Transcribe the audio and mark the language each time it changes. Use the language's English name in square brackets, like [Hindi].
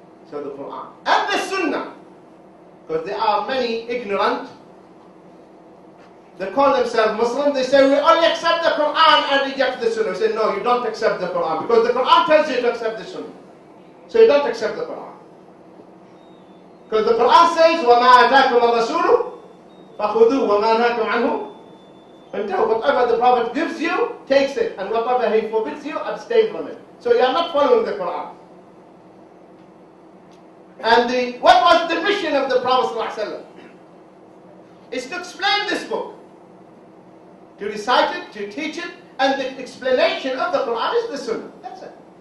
[English] So the Quran and the Sunnah, because there are many ignorant. They call themselves Muslims. They say we only accept the Quran and reject the Sunnah. We say no, you don't accept the Quran because the Quran tells you to accept the Sunnah. So you don't accept the Quran. Because the Quran says, [Arabic] وَمَا أَتَاكُمَ الرَّسُولُ فَخُذُوهُ وَمَا نَهَاكُمْ عَنْهُ فَانْتَهُوا. [English] Whatever the Prophet gives you, takes it. And whatever he forbids you, abstain from it. So you are not following the Quran. And what was the mission of the Prophet ﷺ? Is to explain this book. To recite it, to teach it, and the explanation of the Quran is the Sunnah. That's it.